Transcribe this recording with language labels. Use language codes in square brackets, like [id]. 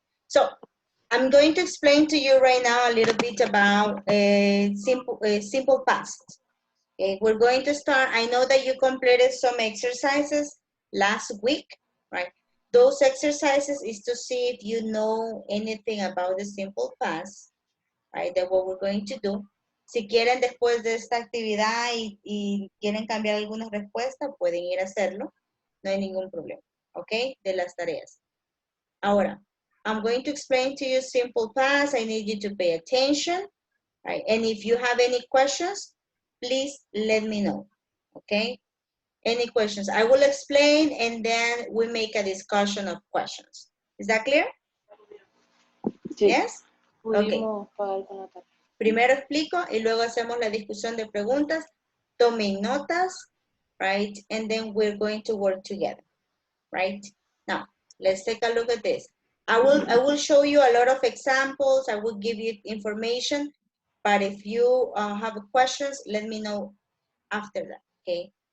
[en] So I'm going to explain to you right now a little bit about a simple past. Okay, we're going to start. I know that you completed some exercises last week, right? Those exercises is to see if you know anything about the simple past, right? That's what we're going to do. [es] Si quieren después de esta actividad y quieren cambiar algunas respuestas, pueden ir a hacerlo. No hay ningún problema, ¿ok? De las tareas. [en] Ahora, I'm going to explain to you simple past. I need you to pay attention, right? And if you have any questions, please let me know, okay? Any questions? I will explain and then we make a discussion of questions. Is that clear? [es] Sí. [en] Yes? Okay. [es] Pudimos pagar con la tarjeta. Primero explico y luego hacemos la discusión de preguntas. Tomen notas, right? [en] And then we're going to work together, right? Now, let's take a look at this. I will show you a lot of examples. I will give you information, but if you have questions, let me know after that, okay?